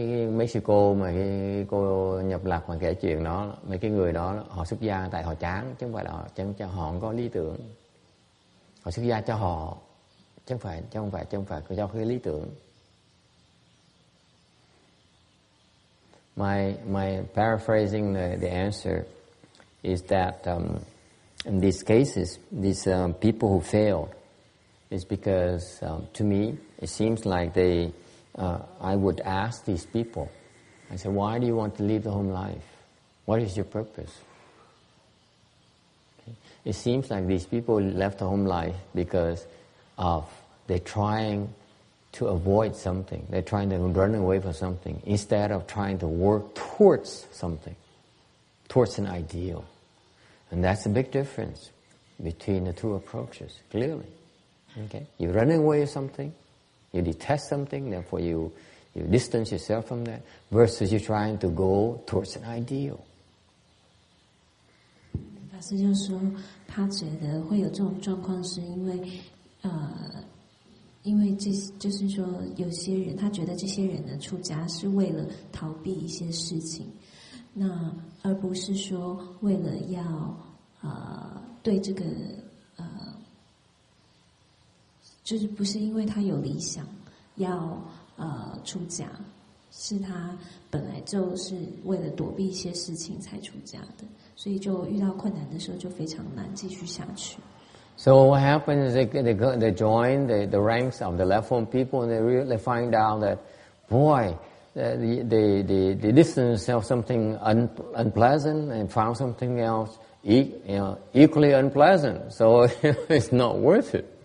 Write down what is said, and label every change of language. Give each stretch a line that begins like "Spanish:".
Vietnamese: Mấy sư cô mà cái cô nhập lạc mà kể chuyện đó, mấy cái người đó họ xuất gia tại họ chán, chứ không phải là họ không có lý tưởng. Họ xuất gia cho họ, chứ không phải cho cái lý tưởng.
English: My paraphrasing the answer is that in these cases, these people who failed is because to me it seems like I would ask these people, I said, why do you want to live the home life? What is your purpose? Okay. It seems like these people left the home life because they're trying to avoid something. They're trying to run away from something instead of trying to work towards something, towards an ideal. And that's a big difference between the two approaches, clearly. Okay? You're running away from something, you detest something, therefore you distance yourself from that, versus you're trying to go towards an ideal.
Chinese: 法师就说，他觉得会有这种状况，是因为这就是说，有些人他觉得这些人的出家是为了逃避一些事情，那而不是说为了要对这个就是不是因为他有理想要出家，是他本来就是为了躲避一些事情才出家的，所以就遇到困难的时候就非常难继续下去。
English: So what happens is they join the ranks of the left home people, and they find out that, boy, they distance themselves something unpleasant and found something else equally unpleasant, so it's not worth it.